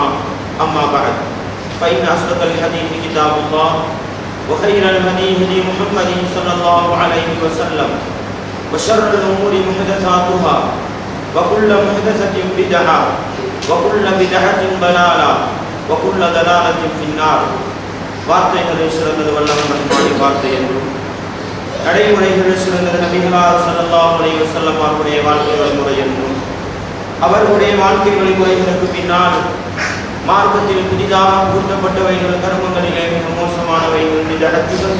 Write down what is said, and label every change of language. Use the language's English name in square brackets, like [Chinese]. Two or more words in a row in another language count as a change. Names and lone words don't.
[Arabic] أما بعد فإن أصدق الحديث كتاب الله وخير الهدي هدي محمد صلى الله عليه وسلم وشر الأمور محدثاتها وكل محدثة بدعة وكل بدعة ضلالة وكل ضلالة في النار. [Tamil] வார்த்தைகளை சிறந்தது வல்லவன் ரஹ்மானி வார்த்தை என்றும் நடைமுறைகளை சிறந்தது நபிகளார் [Arabic] صلى الله عليه وسلم [Tamil] அவருடைய வாழ்க்கை வழிமுறை என்றும் அவர்களுடைய வாழ்க்கை வழிமுறைகளுக்கு பின்னால் மார்க்கத்தில் புதிதாக புகுத்தப்பட்டவைகள் கர்மங்களிலே மிக மோசமானவைகள் விதஅத்துகள்.